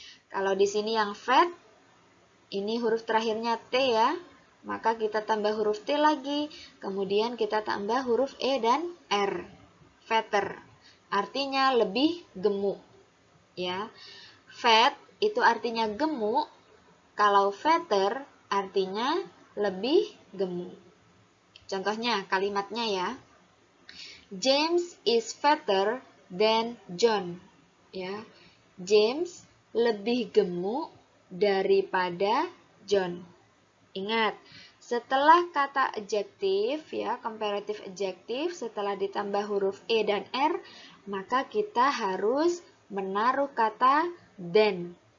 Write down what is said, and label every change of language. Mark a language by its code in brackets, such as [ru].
[id] Kalau di sini yang fat, ini huruf terakhirnya T ya, maka kita tambah huruf T lagi, kemudian kita tambah huruf E dan R. Fatter, artinya lebih gemuk. Ya, fat itu artinya gemuk, kalau fatter artinya lebih gemuk. Contohnya, kalimatnya ya. [en] James is fatter than John. [id] Ya, James lebih gemuk daripada John. Ingat, setelah kata adjektif ya, comparative adjective, setelah ditambah huruf E dan R, maka kita harus menaruh kata than.